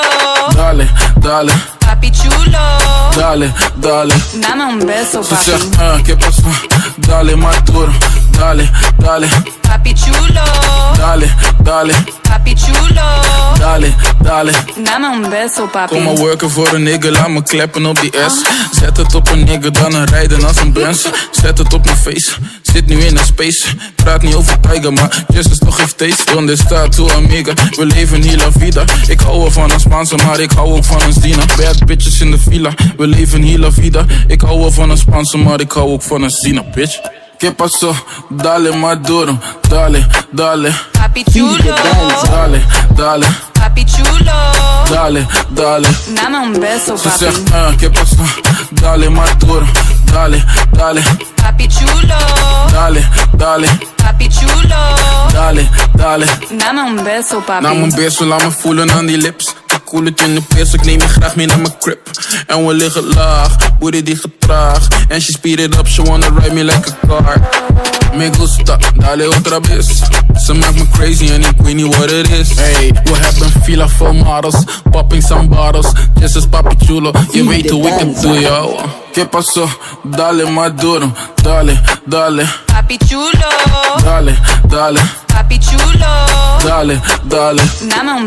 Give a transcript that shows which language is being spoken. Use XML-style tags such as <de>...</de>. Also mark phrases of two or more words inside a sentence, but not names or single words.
<es>Dale, dale, papi chulo. dale, dale. Dame un beso, Tú papi. sabes, ¿qué pasó? Dale más duro, dale, dale, Papi chulo, dale, dale, papi chulo. dale, dale. Dame un beso, papi.</es> <nl>Kom maar worken voor een nigga, laat me kleppen op die S. Zet het op een nigga, dan een rijden als een Benz. Zet het op mijn face, zit nu in een space. Praat niet over Tiger, maar Jesus toch heeft taste.</nl> <es>Donde está tu amiga,</es> <nl>we leven hier</nl> <es>la vida.</es> <nl>Ik hou wel van een Spaanse, maar ik hou ook van een Zina.</nl> <en>Bad bitches</en> <nl>in de villa, we leven hier</nl> <es>la vida.</es> <nl>Ik hou wel van een Spaanse, maar ik hou ook van een Zina, bitch.</nl> <es>¿Qué pasó? Dale más duro, dale, dale. Papi chulo, Dale, dale, papi chulo. dale, dale. Dame un beso,</es> <nl>Ze</nl> <es>papi.</es> <nl>zegt,</nl> <es>¿qué pasó? Dale más duro, dale, dale, Papi chulo, dale, dale, papi chulo. dale, dale. Dame un beso, papi.</es> <nl>Nam een beso, laat me voelen aan die lips. Ik koel het in de pers, ik neem je graag mee naar mijn crib. En we liggen laag, booty die getraag.</nl> <en>En she speed it up, she wanna ride me like a car.</en> <es>Me gusta, dale otra vez.</es> <nl>Ze maakt me crazy en ik weet niet</nl> <en>what it is.</en> <nl>Hey, we hebben villa vol models,</nl> <en>popping some bottles. This is</en> <es>papi chulo,</es> <nl>je weet hoe ik het doe,</nl> <es>yo. ¿Qué pasó? Dale más duro, dale, dale, Papi chulo, dale, dale, papi chulo. dale, dale. Dame un</es>